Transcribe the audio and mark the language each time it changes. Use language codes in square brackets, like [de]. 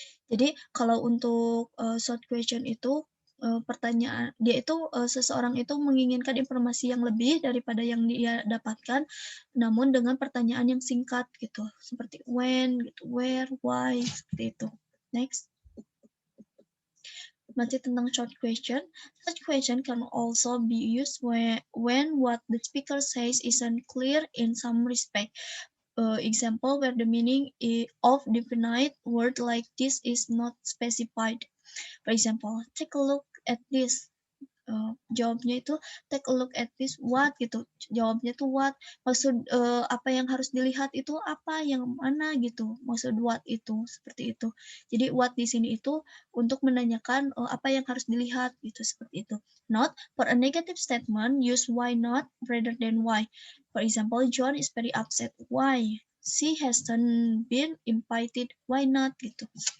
[id] Jadi kalau untuk short question itu pertanyaan dia itu seseorang itu menginginkan informasi yang lebih daripada yang dia dapatkan, namun dengan pertanyaan yang singkat gitu, seperti when gitu, where, why, seperti itu. [en] Next. [id] Masih tentang short question. [en] Such question can also be used when what the speaker says isn't clear in some respect. Example where the meaning of definite word like this is not specified. For example, take a look at this. [id] Jawabnya itu [en] take a look at this what [id] gitu, jawabnya tuh what, maksud apa yang harus dilihat itu apa, yang mana gitu, maksud what itu, seperti itu. Jadi what di sini itu untuk menanyakan apa yang harus dilihat gitu, seperti itu. [en] Not for a negative statement use why not rather than why. For example, John is very upset, why she hasn't been invited, why not [id] gitu.